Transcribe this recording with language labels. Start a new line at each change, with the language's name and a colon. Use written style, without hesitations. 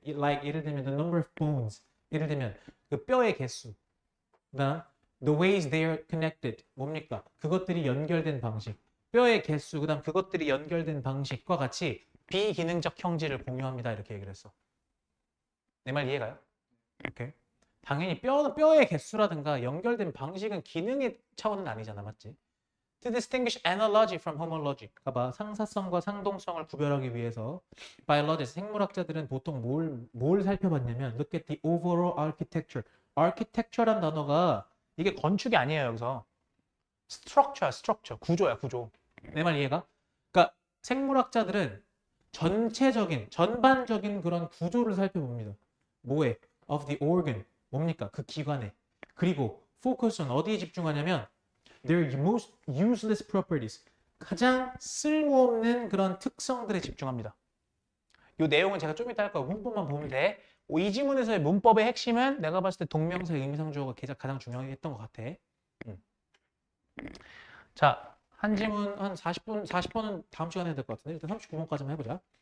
English: Like
Korean: 예를 들면
English: the number of bones.
Korean: 예를 들면 그 뼈의 개수. 그다음
English: the ways they are connected.
Korean: 뭡니까? 그것들이 연결된 방식. 뼈의 개수. 그다음 그것들이 연결된 방식과 같이 비기능적 형질을 공유합니다. 이렇게 얘기를 했어. 내 말 이해가요? 오케이. 당연히 뼈의 개수라든가 연결된 방식은 기능의 차원은 아니잖아. 맞지?
English: To distinguish analogy from homology.
Korean: 봐봐. 상사성과 상동성을 구별하기 위해서 biologists, 생물학자들은 보통 뭘 살펴봤냐면
English: look at the overall architecture.
Korean: architecture란 단어가 이게 건축이 아니에요. 여기서 structure. 구조야. 구조. 내 말 이해가? 그러니까 생물학자들은 전반적인 그런 구조를 살펴봅니다. 뭐에?
English: of the organ.
Korean: 뭡니까? 그 기관에. 그리고
English: focus on
Korean: 어디에 집중하냐면
English: their most useless properties.
Korean: 가장 쓸모없는 그런 특성들에 집중합니다. 이 내용은 제가 좀 이따 할 거야. 문법만 보면 돼. 이 지문에서의 문법의 핵심은 내가 봤을 때 동명사 의미상주어가 가장 중요했던 것 같아. 자, 한 지문 한 40번은 다음 시간에 해야 될 것 같은데 일단 39번까지만 해보자.